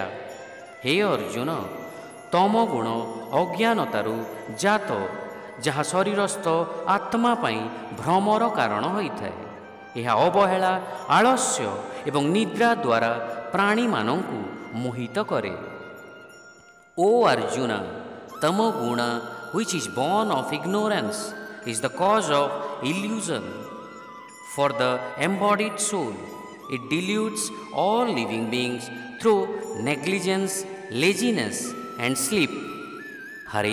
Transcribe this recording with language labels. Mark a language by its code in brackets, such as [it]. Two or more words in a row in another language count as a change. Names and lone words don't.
[or] ହେ ଅର୍ଜୁନ, ତମଗୁଣ ଅଜ୍ଞାନତାରୁ ଜାତ, ଯାହା ଶରୀରସ୍ଥ ଆତ୍ମା ପାଇଁ ଭ୍ରମର କାରଣ ହୋଇଥାଏ। ଏହା ଅବହେଳା, ଆଳସ୍ୟ ଏବଂ ନିଦ୍ରା ଦ୍ୱାରା ପ୍ରାଣୀମାନଙ୍କୁ ମୋହିତ करे। [en] O Arjuna, tamoguna, which is born of ignorance, is the cause of illusion. For the embodied soul, it deludes all living beings through negligence, laziness and sleep.